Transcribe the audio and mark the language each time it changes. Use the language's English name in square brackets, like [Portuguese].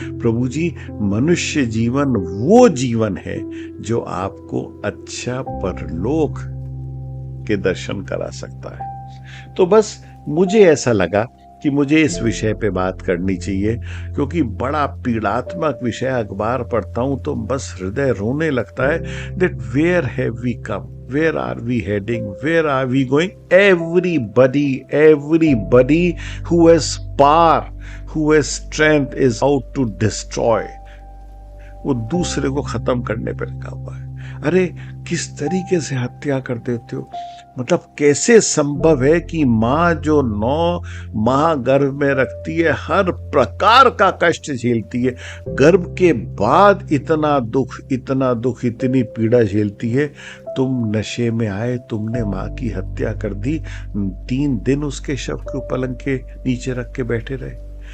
[Hindi] प्रभु जी, मनुष्य जीवन वो जीवन है जो आपको अच्छा परलोक के दर्शन करा सकता है। तो बस मुझे ऐसा लगा कि मुझे इस विषय पे बात करनी चाहिए, क्योंकि बड़ा पीड़ात्मक विषय। अखबार पढ़ता हूं तो बस हृदय रोने लगता है [English] That where have we come, where are we heading, where are we going? Everybody who has power, who has strength is out to destroy. [Hindi] वो दूसरे को खत्म करने पर लगा हुआ है। अरे किस तरीके से हत्या कर देते हो? मतलब कैसे संभव है कि माँ जो 9 माह गर्भ में रखती है, हर प्रकार का कष्ट झेलती है, गर्भ के बाद इतना दुख, इतना दुख, इतनी पीड़ा झेलती है, तुम नशे में आए, तुमने माँ की हत्या कर दी, 3 दिन उसके शव को पलंग के नीचे रख के बैठे रहे।